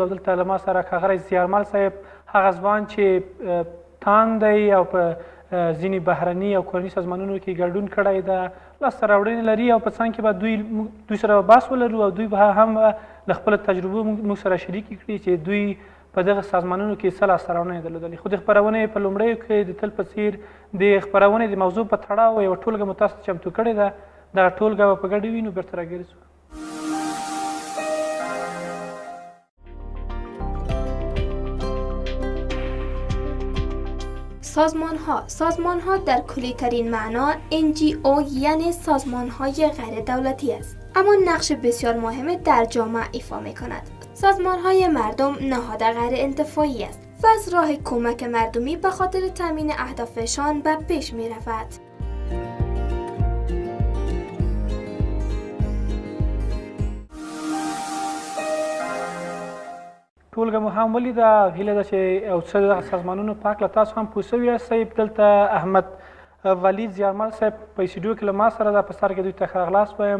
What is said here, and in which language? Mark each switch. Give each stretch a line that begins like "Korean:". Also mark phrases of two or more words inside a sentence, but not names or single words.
Pashto: او دلته له ما سره ښاغلی زیارمل صاحب، هغه ځوان چې تان دی او په ځینې بهرني او کورني سازمانونو کې ګډون کړی ده، لاسته راوړنې لري او په څنګ کې به دوی سره بحث ولرو او دوی به هم له خپلو تجربو موږ سره شریکې کړي چې دوی په دغه سازمانونو کې څه لاسته راوړنې درلودلې. خو د خپرونې په لومړیو کې د تل په څېر د خپرونې د موضوع په تړاو یوه ټولګه مو تاسو چمتو کړې ده، دغه ټولګه به په ګډه وي. نو بېرته راګرځو.
Persian: سازمان ها در کلی ترین معنا NGO یعنی سازمان های غیر دولتی است، اما نقش بسیار مهمی در جامعه ایفا می کند. سازمان های مردم نهاد غیر انتفاعی است و از راه کمک مردمی به خاطر تامین اهدافشان به پیش می رود.
Pashto: ټولګه مو هم ولیده. هیله ده چې یو څه دغه سازمانونو په هکله تاسو هم پوه سوي یاستئ. دلته احمد ولید زیارمل صاحب په استودیو کې له ما سره ده، په سر کې دوی ته ښه راغلاست وایم.